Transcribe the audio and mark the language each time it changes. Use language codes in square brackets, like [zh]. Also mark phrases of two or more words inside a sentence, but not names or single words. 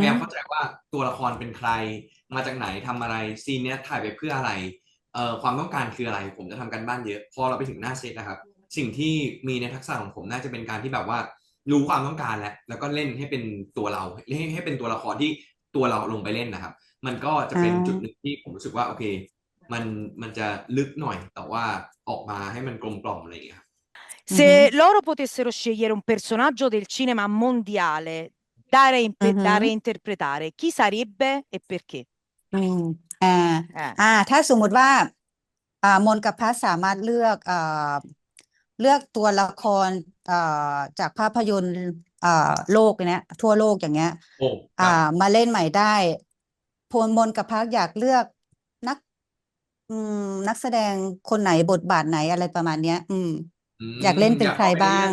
[th] พยายามเข้าใจว่าตัวละครเป็นใครมาจากไหนทำอะไรซีนเนี้ยถ่ายไปเพื่ออะไรความต้องการคืออะไร ผมจะทำการบ้านเยอะพอเราไปถึงหน้าเซตนะครับ สิ่งที่มีในทักษะของผมน่าจะเป็นการที่แบบว่ารู้ความต้องการแล้วก็เล่นให้เป็นตัวเราให้เป็นตัวละครที่ตัวเราลงไปเล่นนะครับ มันก็จะเป็นจุดหนึ่งที่ผมรู้สึกว่าโอเค มันจะลึกหน่อยแต่ว่าออกมาให้มันกลมกล่อมอะไรอย่างเงี้ยครับ [it] Se loro potessero scegliere un personaggio del cinema mondiale da reinterpretare, chi sarebbe e perché? [th] อืมถ้าสมมุติว่ามนกับพัสสามารถเลือกตัวละครจากภาพยนตร์โลกเนี้ยทั่วโลกอย่างเงี้ย โอ้ครับ มาเล่นใหม่ได้มนกับพักอยากเลือกนักแสดงคนไหนบทบาทไหนอะไรประมาณเนี้ย อยากเล่นเป็นใครบ้าง